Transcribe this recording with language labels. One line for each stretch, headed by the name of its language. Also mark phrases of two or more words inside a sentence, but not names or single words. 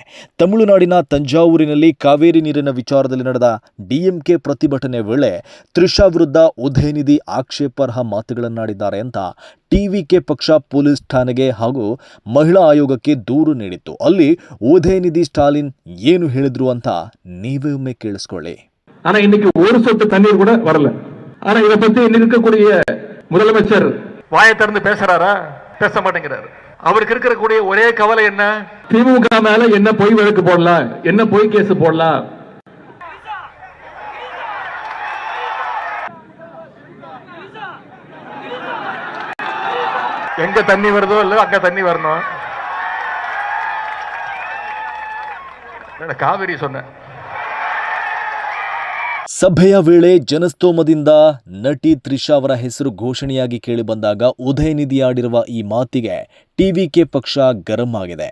Kannada: ತಮಿಳುನಾಡಿನ ತಂಜಾವೂರಿನಲ್ಲಿ ಕಾವೇರಿ ನೀರಿನ ವಿಚಾರದಲ್ಲಿ ನಡೆದ ಡಿಎಂಕೆ ಪ್ರತಿಭಟನೆ ವೇಳೆ ತ್ರಿಷಾ ವಿರುದ್ಧ ಉದಯನಿಧಿ ಆಕ್ಷೇಪಾರ್ಹ ಮಾತುಗಳನ್ನಾಡಿದ್ದಾರೆ ಅಂತ ಟಿವಿಕೆ ಪಕ್ಷ ಪೊಲೀಸ್ ಠಾಣೆಗೆ ಹಾಗೂ ಮಹಿಳಾ ಆಯೋಗಕ್ಕೆ ದೂರು ನೀಡಿತ್ತು. ಅಲ್ಲಿ ಉದಯನಿಧಿ ಸ್ಟಾಲಿನ್ ಏನು ಹೇಳಿದ್ರು ಅಂತ ನೀವೇ ಒಮ್ಮೆ ಕೇಳಿಸ್ಕೊಳ್ಳಿ.
Tamil: ஆனா இன்னைக்கு ஒரு சொட்டு தண்ணீர் கூட வரல. ஆனா இத பத்தி இருக்கக்கூடிய முதலமைச்சர் வாயை திறந்து பேசுறாரா? பேச மாட்டேங்கிறாரு. அவருக்கு இருக்கக்கூடிய ஒரே கவலை என்ன? திமுக மேல என்ன பொய் வழக்கு போடலாம், என்ன பொய் கேஸ் போடலாம். எங்க தண்ணி வருதோ இல்ல அங்க தண்ணி வரணும். ಕಾವೇರಿ சொன்ன
Kannada: ಸಭೆಯ ವೇಳೆ ಜನಸ್ತೋಮದಿಂದ ನಟಿ ತ್ರಿಷಾ ಅವರ ಹೆಸರು ಘೋಷಣೆಯಾಗಿ ಕೇಳಿಬಂದಾಗ ಉದಯನಿಧಿ ಆಡಿರುವ ಈ ಮಾತಿಗೆ ಟಿವಿಕೆ ಪಕ್ಷ ಗರಂ ಆಗಿದೆ.